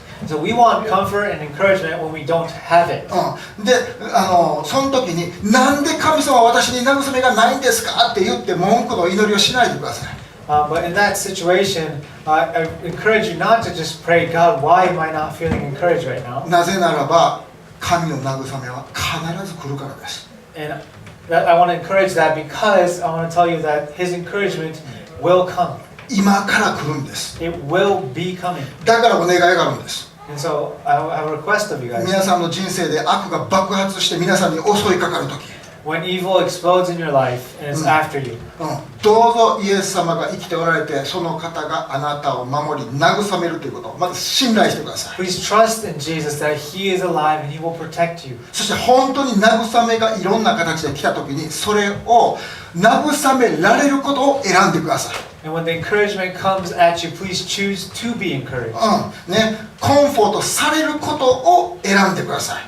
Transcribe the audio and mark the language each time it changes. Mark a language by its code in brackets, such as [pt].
[en] So we want comfort and encouragement when we don't have it. [ja] で、その時になんで神様は私に慰めがないんですかって言って文句の祈りをしないでください。 [en] But in that situation, I encourage you not to just pray, God, why am I not feeling encouraged right now? [ja] なぜならば神の慰めは必ず来るからです。 [en] And I want to encourage that because I want to tell you that His encouragement will come. [ja] 今から来るんです。 [en] It will be coming. [ja] だからお願いがあるんです。 [en] And so I have a request of you guys. [ja] 皆さんの人生で悪が爆発して皆さんに襲いかかる時、 [en] When evil explodes in your life and it's after you. [ja] どうぞイエス様が生きておられてその方があなたを守り慰めるということをまず信頼してください。 [en] Please trust in Jesus that He is alive and He will protect you. [ja] そして本当に慰めがいろんな形で来た時にそれを慰められることを選んでください。 [en] And when the encouragement comes at you, please choose to be encouraged. [ja] コンフォートされることを選んでください。